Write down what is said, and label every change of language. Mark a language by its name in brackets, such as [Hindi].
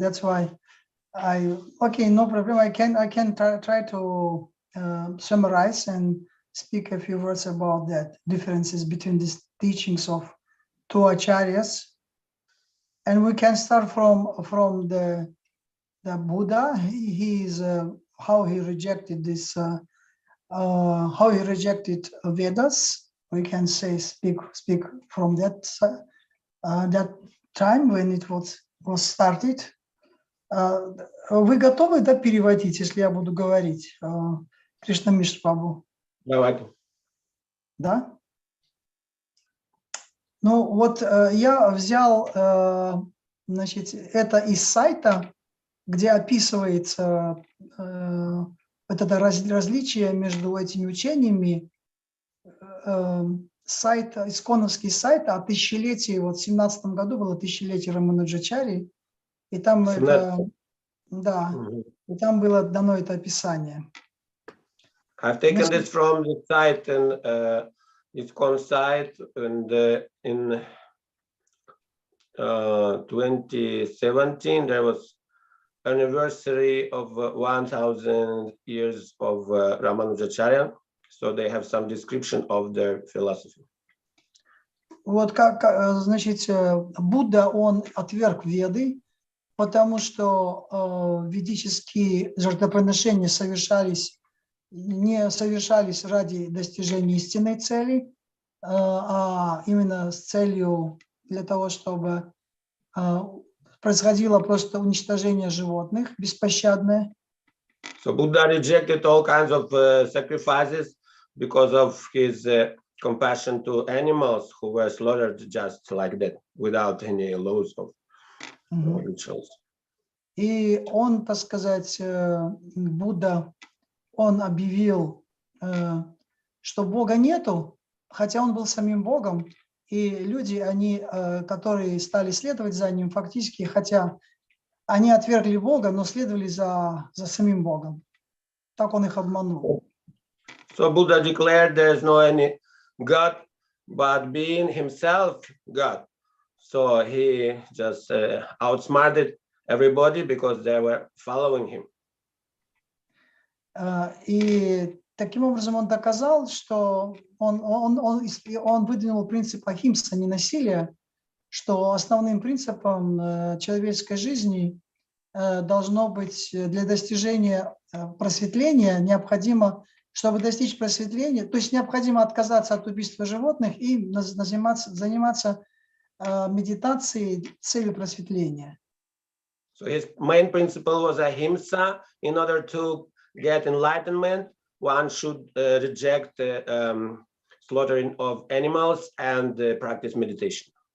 [English] That's why okay, no problem. I can try to summarize and speak a few words about that differences between these teachings of two acharyas, and we can start from the Buddha. He is how he rejected this. How he rejected Vedas. We can say speak from that time when it was started. [Russian] Вы готовы, да, переводить, если я буду говорить? Кришна Мишра Прабху. Давайте. Да? Ну вот я взял, значит, это из сайта, где описывается вот это различие между этими учениями. Сайт, исконовский сайт о тысячелетии, вот в 17 году было тысячелетие Рамануджачари, и там это, да, и там было дано это описание. [English] I've taken this from the site and ISKCON site, and in 2017 there was anniversary of 1000 years of Ramanujacharya, so they have some description of their philosophy. [Russian] Вот как, значит, Будда, он отверг Веды, потому что ведические жертвоприношения не совершались ради достижения истинной цели, а именно с целью для того, чтобы происходило просто уничтожение животных беспощадное. [English] So Buddha rejected all kinds of sacrifices because of his compassion to animals who were slaughtered just like that, without any laws of rituals. [Russian] И он, так сказать, Будда, он объявил, что Бога нету, хотя он был самим Богом, и люди, они, которые стали следовать за ним, фактически, хотя они отвергли Бога, но следовали за самим Богом. Так он их обманул. [English] So Buddha declared there is no any God, but being himself God. So he just outsmarted everybody because they were following him. [Russian] И таким образом он доказал, что он выдвинул принцип ахимса, ненасилия, что основным принципом человеческой жизни должно быть для достижения просветления необходимо, чтобы достичь просветления, то есть необходимо отказаться от убийства животных и заниматься медитацией целью просветления. [English] So his main principle was ahimsa. In order to get enlightenment, one should reject slaughtering of animals and practice meditation.